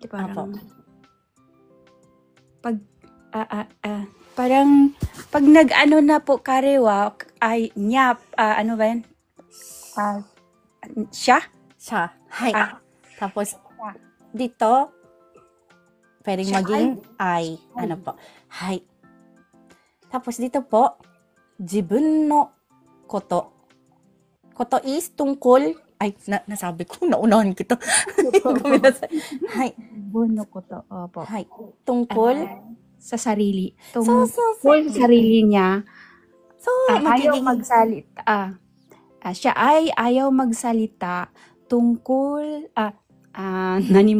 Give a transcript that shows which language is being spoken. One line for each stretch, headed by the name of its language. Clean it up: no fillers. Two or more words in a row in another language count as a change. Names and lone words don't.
Filipino: Parang, parang, pag nag-ano na po karewa, ay niya, ano ba yan? Siya? Siya. Hay. Tapos, dito, pwedeng siya maging ay. Ano po? Hay. Tapos, dito po,
Japanese: 自分のこと.
Filipino: Koto is tungkol. Ay, nasabi ko, naunahan kita. Hay.
Japanese: 自分のこと. Opo.
Filipino: Hay. Tungkol. Sa sarili. So, Tungkol sa sarili niya. So, ayaw magsalita. Siya ay ayaw magsalita tungkol, nanimo.